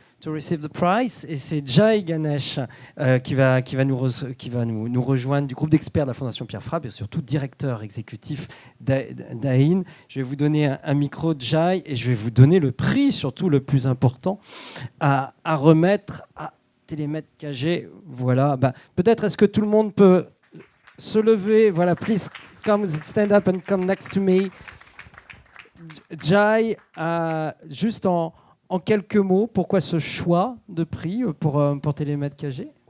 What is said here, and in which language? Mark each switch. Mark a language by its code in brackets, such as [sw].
[en] to receive the prize. [fr] Et c'est Jai Ganesh qui va nous rejoindre du groupe d'experts de la Fondation Pierre Fabre et surtout directeur exécutif d'AIN. Je vais vous donner un micro, Jai, et je vais vous donner le prix, surtout le plus important, à remettre à Télémètre KG. Voilà. Peut-être est-ce que tout le monde peut se lever. [en] Voilà, please come, stand up and come next to me. [fr] Jai, juste en quelques mots, pourquoi ce choix de prix pour Télémètre KG?